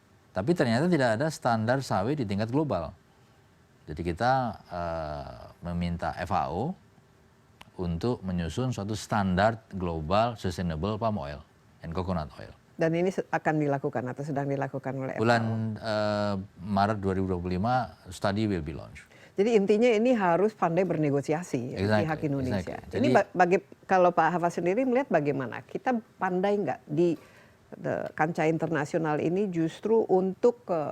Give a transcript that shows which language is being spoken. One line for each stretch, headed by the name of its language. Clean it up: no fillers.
Indonesian: Tapi ternyata tidak ada standar sawit di tingkat global. Jadi kita meminta FAO untuk menyusun suatu standar global
English: sustainable palm oil and coconut oil.
Indonesian: Dan ini akan dilakukan atau sedang dilakukan oleh FAO? Bulan Maret
English: 2025 study will be launched.
Indonesian: Jadi intinya ini harus pandai bernegosiasi pihak Indonesia. Jadi, ini kalau Pak Hafaz sendiri melihat bagaimana kita pandai nggak di kancah internasional ini justru untuk